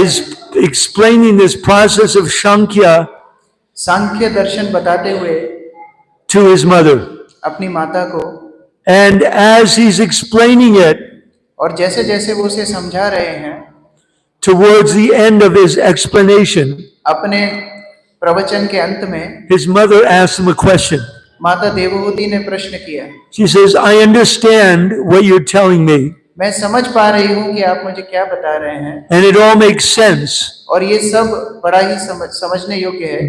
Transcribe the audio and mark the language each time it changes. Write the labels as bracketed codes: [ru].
[en] is [hi] हैं, [en] explaining this process of Sankhya [hi] सांख्य दर्शन बताते हुए [en] to his mother. [hi] अपनी माता को, [en] And as he's explaining it, [hi] और जैसे जैसे वो उसे समझा रहे हैं, [en] towards the end of his explanation, [hi] अपने प्रवचन के अंत में [en] his mother asks him a question. [hi] माता देवहूति ने प्रश्न किया। [en] She says, I understand what you're telling me, [hi] मैं समझ पा रही हूँ कि आप मुझे क्या बता रहे हैं, [en] and it all makes sense, [hi] और ये सब बड़ा ही समझने योग्य है,